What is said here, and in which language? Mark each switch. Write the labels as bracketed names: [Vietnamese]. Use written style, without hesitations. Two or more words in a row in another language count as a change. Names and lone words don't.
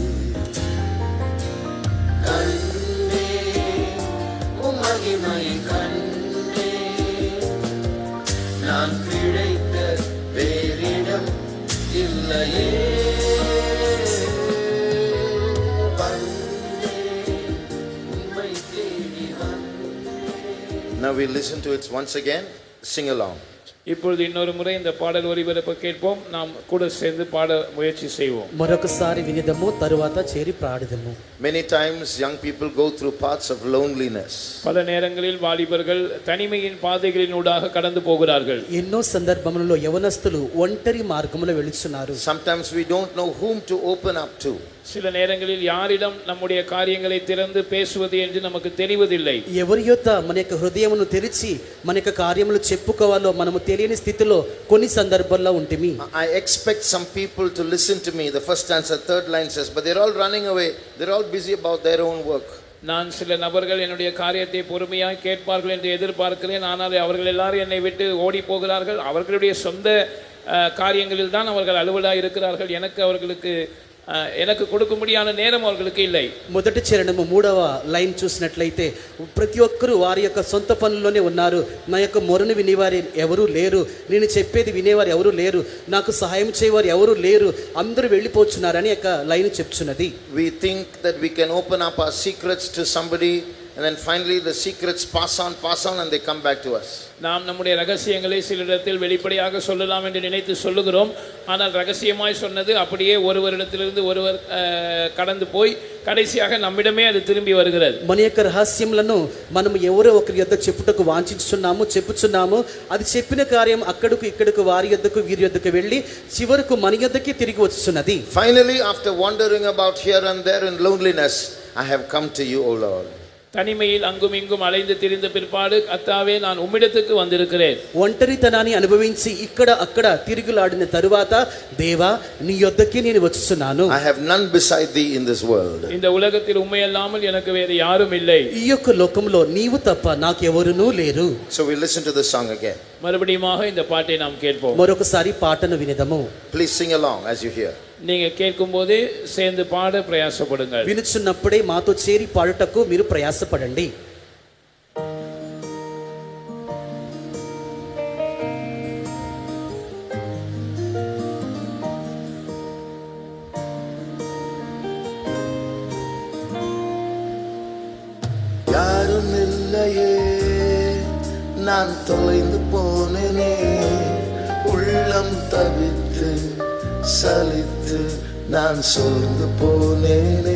[Tamil] கண்டேன் மகிமையை கண்டேன், நான் பிழைக்க வேறிடம் இல்லையே. வந்தேன் உம்மை தேடி வந்தேன். [English] Now we listen to it once again. Sing along. [Tamil] இப்பொழுது இன்னொரு முறை இந்த பாடல் ஒலிபரப்ப கேட்போம். நாம் கூட சேர்ந்து பாட முயற்சி செய்வோம். [Telugu] మరొకసారి వినిదము తరువాత చేరి పాడుదము. [English] Many times young people go through paths of loneliness. [Tamil] பல நேரங்களில் வாலிபர்கள் தனிமையின் பாதைகளினூடாக கடந்து போகிறார்கள். [Telugu] ఎన్నో సందర్భములలో యవనస్తులు ఒంటరి మార్గములో వెళుచున్నారు. [English] Sometimes we don't know whom to open up to. [Tamil] சில நேரங்களில் யாரிடம் நம்முடைய காரியங்களை திறந்து பேசுவது என்று நமக்கு தெரிவதில்லை. [Telugu] ఎవరి యొద్ద మన యొక్క హృదయమును తెరిచి మన యొక్క కార్యములు చెప్పుకోవాలో మనము తెలియని స్థితిలో కొన్ని సందర్భాల్లో ఉంటిమి. [English] I expect some people to listen to me. The first stanza, third line says, but they're all running away. They're all busy about their own work. [Tamil] நான் சில நபர்கள் என்னுடைய காரியத்தை பொறுமையாக கேட்பார்கள் என்று எதிர்பார்க்கிறேன். ஆனால் அவர்கள் எல்லாரும் என்னை விட்டு ஓடி போகிறார்கள். அவர்களுடைய சொந்த காரியங்களில் தான் அவர்கள் அலுவலாக இருக்கிறார்கள். எனக்கு கொடுக்க முடியாத நேரம் அவர்களுக்கு இல்லை. [Telugu] మొదటి చరణము 3వ లైన్ చూసినట్లయితే ప్రతి ఒక్కరు వారి యొక్క సొంత పనుల్లోనే ఉన్నారు. నా యొక్క మొరను వినేవారు ఎవరు లేరు, నేను చెప్పేది వినేవారు ఎవరు లేరు, నాకు సహాయం చేయవారు ఎవరు లేరు, అందరూ వెళ్ళిపోతున్నారని యొక్క లైన్ చెప్తున్నది. [English] We think that we can open up our secrets to somebody, and then finally the secrets pass on and they come back to us. [Tamil] நாம் நம்முடைய ரகசியங்களை சிலரிடத்தில் வெளிப்படையாக சொல்லலாம் என்று நினைத்து சொல்லுகிறோம். ஆனால் ரகசியமாய் சொன்னது அப்படியே ஒருவரிடத்திலிருந்து ஒருவர் கடந்து போய் கடைசியாக நம்மிடமே அது திரும்பி வருகிறது. [Telugu] మన యొక్క రహస్యములను మనం ఎవరో ఒకరి యొద్ద చెప్పుటకు చెప్పుచున్నాము. అది చెప్పిన కార్యం అక్కడకు ఇక్కడకు వారి యొద్దకు వీరి యొద్దకు వెళ్ళి చివరకు మన యొద్దకి తిరిగి వచ్చుచున్నది. [English] Finally, after wandering about here and there in loneliness, I have come to you, O Lord. [Tamil] தனிமையில் அங்கும் இங்கும் அலைந்து திரிந்த பிற்பாடு கர்த்தாவே நான் உம்மிடத்துக்கு வந்திருக்கிறேன். [Telugu] ఒంటరితనాన్ని అనుభవించి ఇక్కడ అక్కడ తిరుగులాడిన తరువాత దేవా నీ యొద్దకి నేను వచ్చుచున్నాను. [English] I have none beside thee in this world. [Tamil] இந்த உலகத்தில் உம்மை அல்லாமல் எனக்கு வேறு யாரும் இல்லை. [Telugu] ఈ యొక్క లోకంలో నీవు తప్ప నాకెవరునూ లేరు. [English] So we listen to the song again. [Tamil] மறுபடியுமாக இந்த பாட்டை நாம் கேட்போம். [Telugu] మరొకసారి పాటను వినదము. [English] Please sing along as you hear. [Tamil] நீங்க கேட்கும் போதே சேர்ந்து பாட பிரயாசப்படுங்கள். [Telugu] వినుచున్నప్పుడే మాతో చేరి పాడుటకు మీరు ప్రయాసపడండి. [Tamil] யாரும் இல்லையே, நான் தொலைந்து போனேனே, உள்ளம் தவித்து சலித்து நான் சோர்ந்து போனேனே.